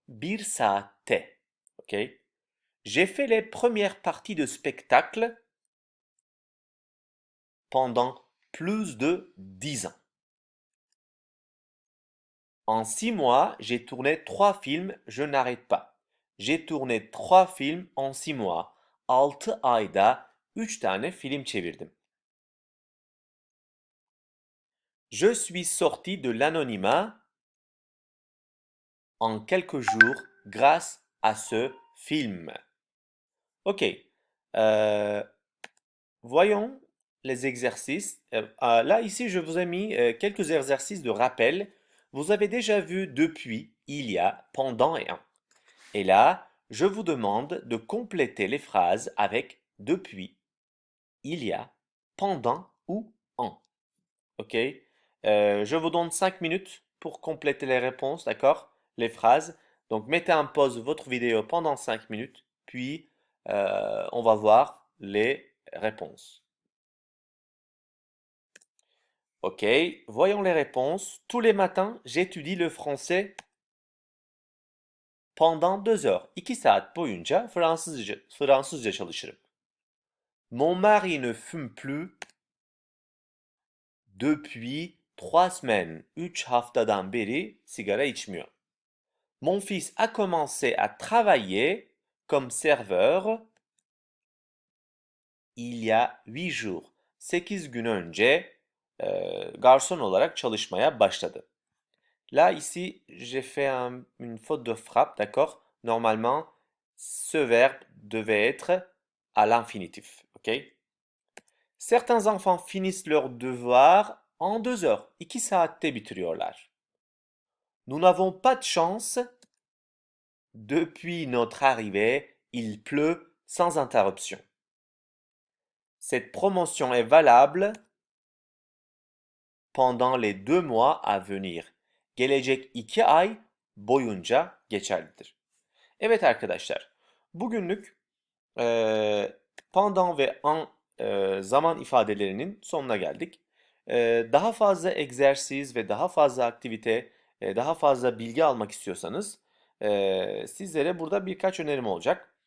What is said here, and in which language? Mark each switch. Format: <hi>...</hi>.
<tr>Bir saatte.</tr> <fr>Ok? J'ai fait les premières parties de spectacle pendant plus de 10 ans. En 6 mois, j'ai tourné 3 films, je n'arrête pas. J'ai tourné 3 films en 6 mois.</fr> <tr>6 ayda 3 tane film çevirdim.</tr> <fr>Je suis sorti de l'anonymat en quelques jours grâce à ce film. Ok. Euh, voyons les exercices. Là, ici, je vous ai mis quelques exercices de rappel. Vous avez déjà vu depuis, il y a, pendant et en. Et là, je vous demande de compléter les phrases avec depuis, il y a, pendant ou en. Ok? Je vous donne 5 minutes pour compléter les réponses, d'accord? Les phrases. Donc, mettez en pause votre vidéo pendant 5 minutes, puis on va voir les réponses. Ok, voyons les réponses. Tous les matins, j'étudie le français pendant 2 heures.</fr> <tr>2 saat boyunca Fransızca çalışırım.</tr> <fr>Mon mari ne fume plus depuis 3 semaines.</fr> <tr>3 haftadan beri sigara içmiyor.</tr> <fr>Mon fils a commencé à travailler comme serveur il y a 8 jours.</fr> <tr>8 gün önce garson olarak çalışmaya başladı.</tr> <fr>Là, ici, j'ai fait une faute de frappe, d'accord? Normalement, ce verbe devait être à l'infinitif, ok? Certains enfants finissent leurs devoirs en 2 heures.</fr> <tr>2 saatte bitiriyorlar.</tr> <fr>Nous n'avons pas de chance. Depuis notre arrivée, il pleut sans interruption. Cette promotion est valable pendant les 2 mois à venir.</fr> <tr>Gelecek 2 ay boyunca geçerlidir. Evet arkadaşlar, bugünlük pendant ve en zaman ifadelerinin sonuna geldik. Daha fazla egzersiz ve daha fazla aktivite, daha fazla bilgi almak istiyorsanız sizlere burada birkaç önerim olacak.</tr>